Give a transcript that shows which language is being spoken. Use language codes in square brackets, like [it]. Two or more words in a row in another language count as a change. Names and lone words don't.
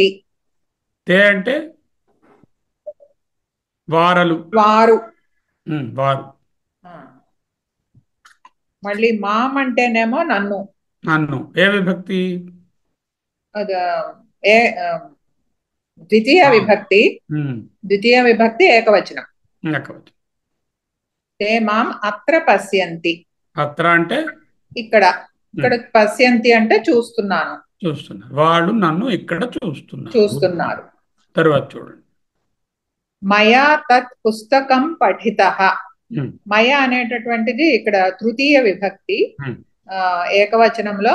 [te] తే అంటే వారు. మళ్ళీ మాం అంటేనేమో నన్ను. ఏ విభక్తి? ద్వితీయ విభక్తి ఏకవచనం. [sa] తే మాం అత్ర పశ్యంతి. [te] అత్ర అంటే ఇక్కడ పశ్యంతి అంటే చూస్తున్నారు. వాళ్ళు నన్ను ఇక్కడ చూస్తున్నారు. తర్వాత చూడండి. [sa] మయా తత్ పుస్తకం పఠితః. [te] మయ అనేటటువంటిది ఇక్కడ తృతీయ విభక్తి ఏకవచనంలో.